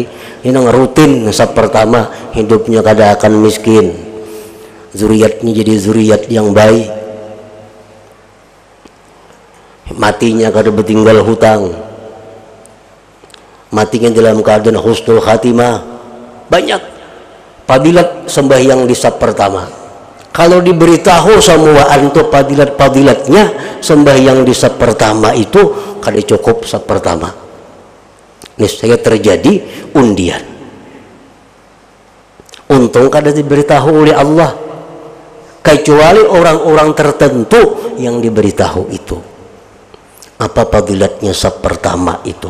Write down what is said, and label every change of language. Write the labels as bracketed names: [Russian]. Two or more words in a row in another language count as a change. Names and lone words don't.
[Banjar] Ini nang rutin saf pertama hidupnya kada akan miskin, zuriatnya jadi zuriat yang baik, matinya kada bertinggal hutang, matinya dalam keadaan husnul khatimah. [Indonesian] Banyak fadilat sembahyang di saf pertama. [Banjar] Kalau diberitahu semua antu fadilat-fadilatnya sembahyang di saf pertama itu kada cukup saf pertama, niscaya terjadi undian. [Indonesian] Untung kada diberitahu oleh Allah, kecuali orang-orang tertentu yang diberitahu itu apa fadilatnya saf pertama itu.